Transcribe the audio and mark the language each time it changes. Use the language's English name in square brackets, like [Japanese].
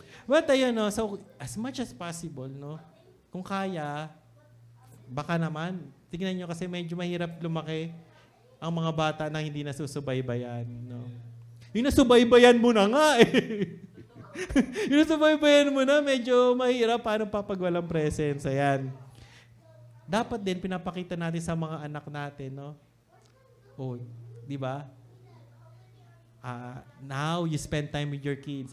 [English] But [Filipino] ayun, [English] so as much as possible, no? [Filipino] Kung kaya, baka naman, tignan nyo kasi medyo mahirap lumaki ang mga bata na hindi nasusubaybayan, no? Yung nasubaybayan mo na nga, yung nasubaybayan mo na, medyo mahirap paano papag walang presence, ayan. Dapat din, pinapakita natin sa mga anak natin, no? Di ba? [English] Now, you spend time with your kids.